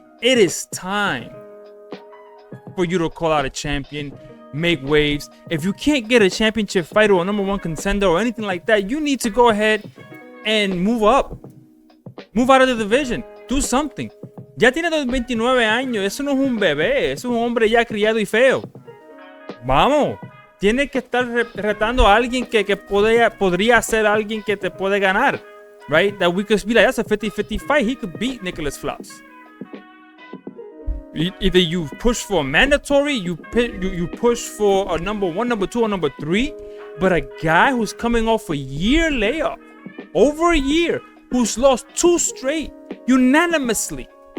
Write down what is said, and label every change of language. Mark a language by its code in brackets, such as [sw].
[en] It is time for you to call out a champion, make waves. If you can't get a championship fighter or number 1 contender or anything like that, you need to go ahead and move up. Move out of the division. Do something. [es] Ya tiene 29 años. Eso no es un bebé. Eso es un hombre ya criado y feo. Vamos. Tiene que estar retando a alguien que podría ser alguien que te puede ganar. [en] Right? That we could be like, that's a 50-50 fight. He could beat Nicolaus Flaz. Either you push for a mandatory, you push for a number 1, number 2, or number 3. But a guy who's coming off a year layoff, over a year, who's lost 2 straight, unanimously.